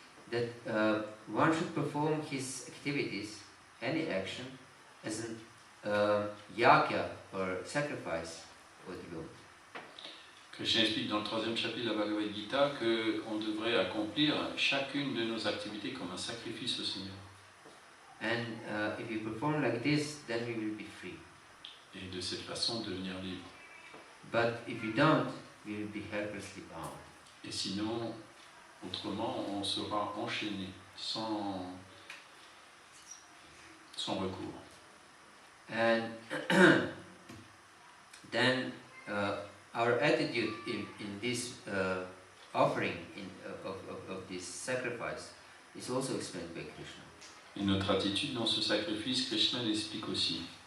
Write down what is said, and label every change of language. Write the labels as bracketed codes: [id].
[en] That one should perform his activities, any action, as an yagya or sacrifice for the Lord. [fr] Krishna explique dans le 3e chapitre de la Bhagavad Gita qu'on devrait accomplir chacune de nos activités comme un sacrifice au Seigneur. [en] And if we perform like this, then we will be free. [fr] Et de cette façon devenir libre. [en] But if we don't, we will be helplessly bound. [fr] Et sinon, autrement, on sera enchaîné sans recours. [en] And then our attitude in this offering of this sacrifice is also explained by Krishna. [fr] Et notre attitude dans ce sacrifice, Krishna l'explique aussi.